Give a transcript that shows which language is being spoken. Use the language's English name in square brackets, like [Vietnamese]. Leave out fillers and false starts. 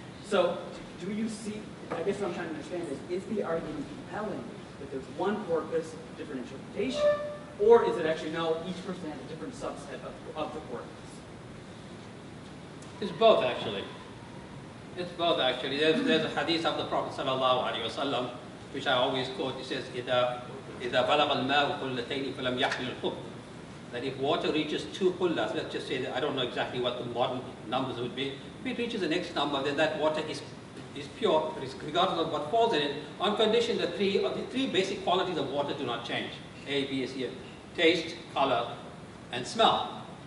[English] So, do you see, I guess what I'm trying to understand is the argument compelling that there's one corpus, different interpretation, or is it actually no, each person has a different subset of the corpus? It's both actually. It's both actually. There's a hadith of the Prophet sallallahu alaihi wasallam, which I always quote. It says, [Arabic] إِذَا بَلَغَ الْمَاءُ قُلَّتَيْنِ فَلَمْ يَحْمِلْ الْخُبْثِ. [English] That if water reaches 2 qullas, let's just say that I don't know exactly what the modern numbers would be. If it reaches the next number, then that water is pure, regardless of what falls in it, on condition that the three basic qualities of water do not change. A, B, C, taste, color, and smell.